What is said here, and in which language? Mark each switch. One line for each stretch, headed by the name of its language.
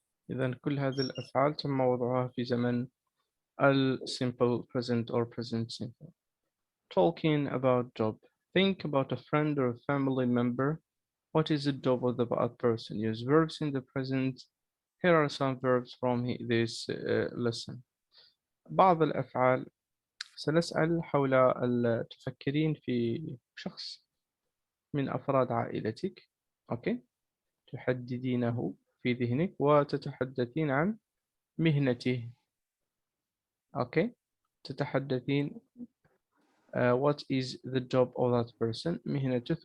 Arabic: إذن كل هذه الأفعال تم وضعها في زمن simple present or present simple.
English: Talking about job. Think about a friend or a family member. What is the job of the person? Use verbs in the present. Here are some verbs from this lesson.
Arabic: بعض الأفعال سنسأل حول تفكرين في شخص من أفراد عائلتك. أوكي. تحددينه في ذهنك وتتحدثين عن مهنته. أوكي. تتحدثين
English: what is the job of that person
Arabic: مهنته.